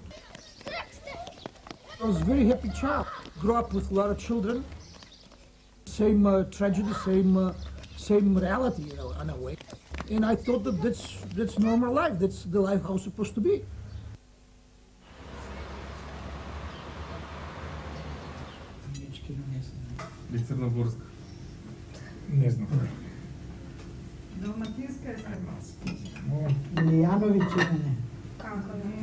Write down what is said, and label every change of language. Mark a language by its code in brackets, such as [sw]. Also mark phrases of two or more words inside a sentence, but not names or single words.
[en] I was a very happy child. Grew up with a lot of children. same tragedy, same reality, you know, in a way. And I thought that that's normal life. That's the life how it's supposed to be. [mk] Црногорска. Не знам. Далматинска е Илијановиќ или не? Како не?